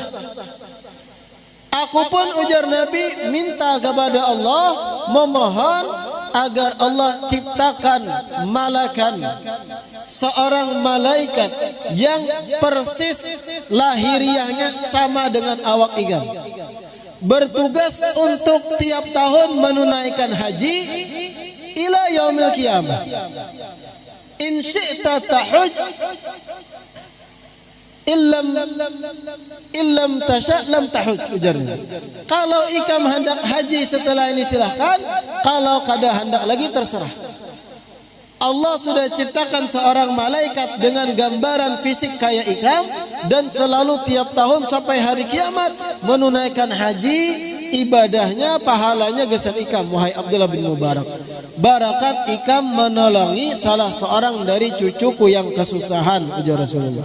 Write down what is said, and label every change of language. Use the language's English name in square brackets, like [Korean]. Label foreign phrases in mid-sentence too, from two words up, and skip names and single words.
[Indonesian] Aku pun, ujar Nabi, minta kepada Allah, memohon agar Allah ciptakan seorang malaikat yang persis lahiriahnya sama dengan awak ikam, bertugas untuk tiap tahun menunaikan haji [Arabic] إلى يوم القيامة. إن شئت تحج إلم تشأ لم تحج, ujarnya. [Indonesian] Kalau ikam hendak haji setelah ini silahkan, kalau kada hendak lagi terserah. Allah sudah ciptakan seorang malaikat dengan gambaran fisik kayak ikam dan selalu tiap tahun sampai hari kiamat menunaikan haji, ibadahnya, pahalanya geser ikam. Wahai Abdullah bin Mubarak, barakat ikam menolongi salah seorang dari cucuku yang kesusahan, ujar Rasulullah.